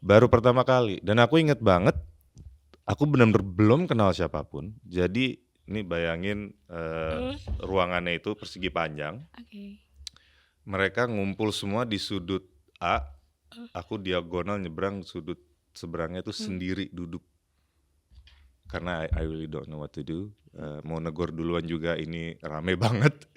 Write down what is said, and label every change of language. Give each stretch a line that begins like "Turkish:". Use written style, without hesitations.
Indonesian: Baru pertama kali. Dan aku inget banget, aku benar-benar belum kenal siapapun. Jadi ini bayangin ruangannya itu persegi panjang. Oke. Mereka ngumpul semua di sudut A. Aku diagonal nyebrang sudut seberangnya itu sendiri duduk. Karena
English: I really don't know what to do.
Indonesian: Mau negor duluan juga ini rame banget.